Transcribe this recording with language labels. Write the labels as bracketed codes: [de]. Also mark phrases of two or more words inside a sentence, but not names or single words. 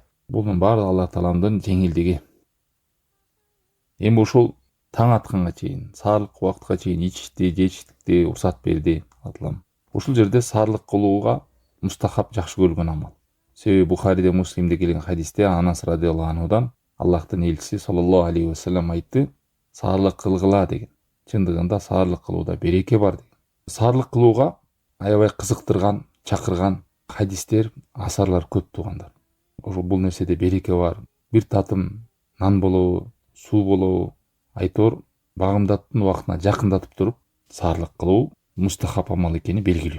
[ky] Бунун баары Алла Тааламдын жеңилдиги. Эми ушул таң атканга чейин, саарлык убакытка чейин ичишти, жечиштикти уруксат берди Алла Таалам. Ушул жерде саарлык кылууга мустахаб жакшы көрүлгөн амал. Себеби Бухариде, Муслимде келген хадисте Анас [ar] رضي الله عنه [ky] Аллахтын элчиси [ar] صلى الله عليه وسلم [ky] айтты: "Саарлык кылгыла" деген. Чындыгында саарлык кылууда береке бар деген. Саарлык кылууга аябай кызыктырган, чакырган хадистер, асарлар көп туугандар. Ошо бул нерседе береке бар. Бир татым нан болобу, суу болобу, айтор багымдаттын убактына жакындатып туруп саарлык кылуу мустахаб амал экени белгилүү.